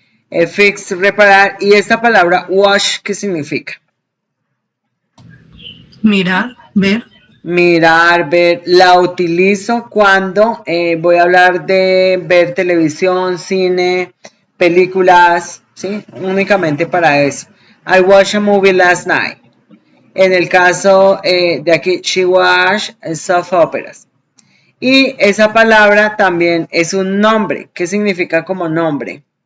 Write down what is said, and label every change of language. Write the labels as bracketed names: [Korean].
[Spanish] Fix, reparar, y esta palabra wash, ¿qué significa? Mirar, ver. Mirar, ver, la utilizo cuando voy a hablar de ver televisión, cine, películas, ¿sí? Únicamente para eso. [English] I watched a movie last night. [Spanish] En el caso de aquí, [English] she watched soft operas. [Spanish] Y esa palabra también es un nombre. ¿Qué significa como nombre?